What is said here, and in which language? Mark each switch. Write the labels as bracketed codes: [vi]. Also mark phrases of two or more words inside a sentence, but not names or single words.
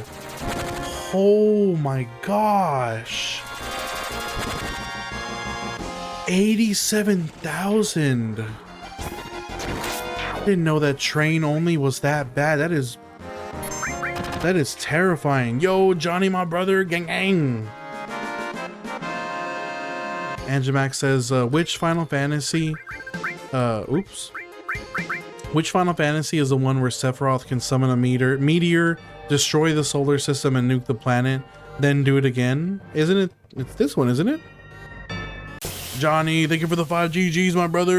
[en] Oh my gosh. 87,000. I didn't know that train only was that bad. That is terrifying. Yo, Johnny, my brother, gang gang. Angimax says, which Final Fantasy? Which Final Fantasy is the one where Sephiroth can summon a meteor, destroy the solar system, and nuke the planet, then do it again? Isn't it? It's this one, isn't it? Johnny, thank you for the 5 GGs, my brother.